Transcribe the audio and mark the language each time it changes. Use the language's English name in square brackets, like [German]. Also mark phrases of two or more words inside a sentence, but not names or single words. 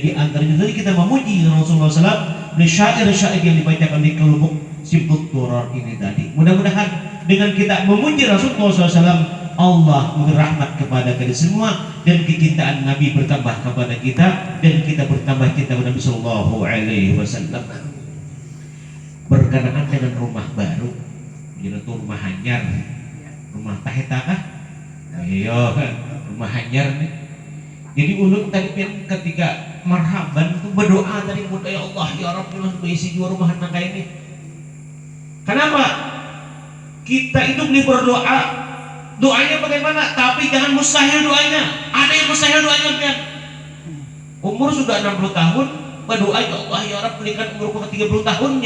[Indonesian] Di antaranya tadi kita memuji Rasulullah SAW dari syair-syair yang dibacakan di kelompok Sibut Turor ini tadi. Mudah-mudahan dengan kita memuji Rasulullah SAW, Allah merahmat kepada kita semua, dan kecintaan Nabi bertambah kepada kita, dan kita bertambah cinta kepada Nabi [Arabic] صلى الله عليه وسلم. [Banjar] Berkenaan dengan rumah baru, yaitu rumah hanyar, rumah taheta kah? Iya, rumah hanyar nih. Jadi ulun tadi ketika marhaban itu berdoa tadi, mudah [Arabic] يا الله يا ربي [Banjar] berisi dua rumah anak kayak ini. [Indonesian] Kenapa? Kita itu beli berdoa, doanya bagaimana? Tapi jangan mustahil doanya. Ada yang mustahil doanya kan? Umur sudah 60 tahun, berdoa [Arabic] يا الله يا رب [Indonesian] berikan umurku ke 30 tahunnya.